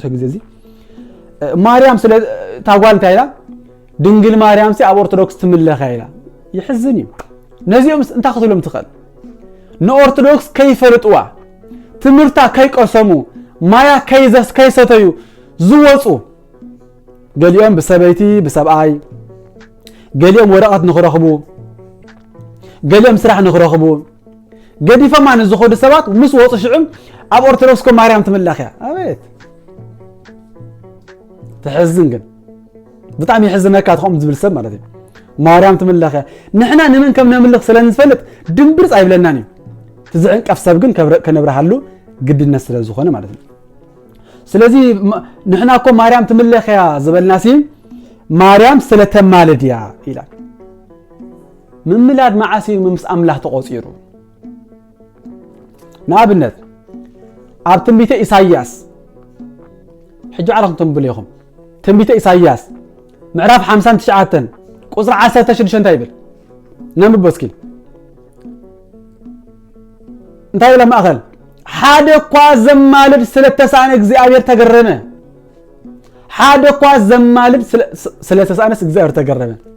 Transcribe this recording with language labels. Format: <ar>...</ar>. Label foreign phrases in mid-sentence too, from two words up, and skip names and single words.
<ti>ግዜ እዚ ማርያም ስለ ታጓል እንታይ ኢላ ድንግል ማርያም ሲ ኣብ ኦርቶዶክስ ትምለኸ ኢላ ይሕዝን እዩ ነዚኦም እንታይ ክትብሎም ትኽእል ንኦርቶዶክስ ከይፈልጥዋ ትምህርታ ከይቀሰሙ ማያ ከይሰተዩ ዝወፁ ገሊኦም ብሰበይቲ ብሰብኣይ ገሊኦም ወረቐት ንኽረኽቡ ገሊኦም ስራሕ ንኽረኽቡ ገዲፈማ ንዝኸዱ ሰባት ምስ ወፁ ሽዑም ኣብ ኦርቶዶክስ ኮ ማርያም ትምለኽ እያ ኣቤት ትሕዝን ግን ብጣዕሚ ይሕዝነካ ትኾም ዝብል ሰብ ማለት እዩ ማርያም ትምለኽ እያ ንሕና ንመን ከም ነምልኽ ስለንፈልጥ ድንብርፅ ኣይብለናን እዩ ትዝዕንቀፍ ሰብ ግን ከነብረሃሉ ግድነት ስለዝኾነ</ti> <am>ማለት ነው ስለዚህ</am> <ti>ንሕና እኮ ማርያም ትምለኽ እያ ዝበልናሲ ማርያም ስለተማለድያ ይላል ምምላድ መዓሲ ምስ ኣምላኽ ተቆፂሩ ንኣብነት ኣብ ትንቢተ ኢሳይያስ ሕጂ ዓለኹም ትንብሉ ኢኹም ትንቢተ ኢሳይያስ ምዕራፍ 59 ቁፅሪ 16 እንታይ ይብል ነንብቦ እስኪ እንታይ ኢላ ማእኸል ሓደ እኳ ዘማልድ ስለተሳነ እግዚአብሔር ተገረመ ሓደ እኳ ዘማልድ ስለተሳነስ እግዚአብሔር ተገረመ</ti>